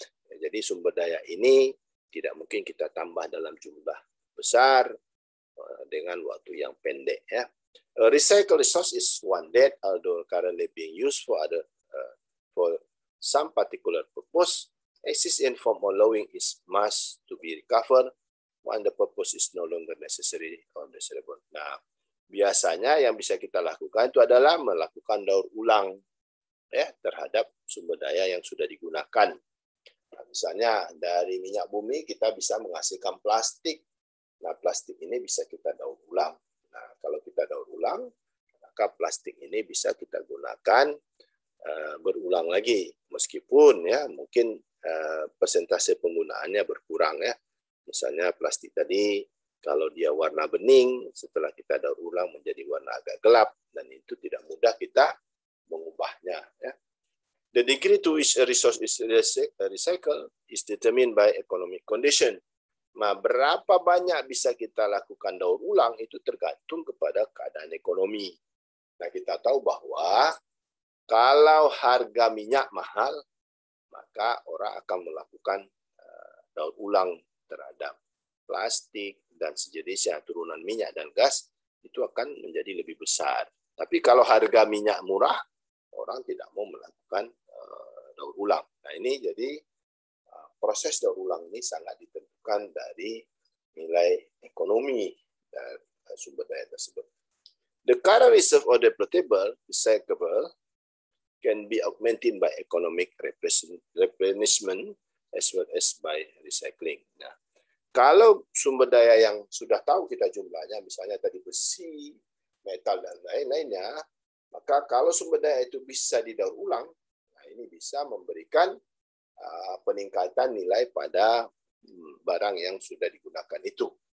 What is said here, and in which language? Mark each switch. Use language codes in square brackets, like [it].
[id] Jadi sumber daya ini tidak mungkin kita tambah dalam jumlah besar dengan waktu yang pendek ya. [en] Recycle resource is one that although currently being used for some particular purpose exists in form allowing its mass to be recovered when the purpose is no longer necessary or desirable. [id] Nah, biasanya yang bisa kita lakukan itu adalah melakukan daur ulang ya terhadap sumber daya yang sudah digunakan. Nah, misalnya dari minyak bumi kita bisa menghasilkan plastik. Nah, plastik ini bisa kita daur ulang. Nah, kalau kita daur ulang, maka plastik ini bisa kita gunakan berulang lagi, meskipun ya mungkin persentase penggunaannya berkurang ya. Misalnya plastik tadi kalau dia warna bening, setelah kita daur ulang menjadi warna agak gelap, dan itu tidak mudah kita mengubahnya. Ya. [en] The degree to which a resource is recycled is determined by economic condition. [id] Nah, berapa banyak bisa kita lakukan daur ulang itu tergantung kepada keadaan ekonomi. Nah, kita tahu bahwa kalau harga minyak mahal, maka orang akan melakukan daur ulang terhadap plastik dan sejenisnya, turunan minyak dan gas, itu akan menjadi lebih besar. Tapi kalau harga minyak murah, orang tidak mau melakukan daur ulang. Nah, ini jadi proses daur ulang ini sangat ditentukan dari nilai ekonomi dan sumber daya tersebut. [en] The current reserve or depletable, recyclable, can be augmented by economic replenishment as well as by recycling. [id] Nah, kalau sumber daya yang sudah tahu kita jumlahnya, misalnya tadi besi, metal, dan lain-lainnya, maka kalau sumber daya itu bisa didaur ulang, nah ini bisa memberikan peningkatan nilai pada barang yang sudah digunakan itu.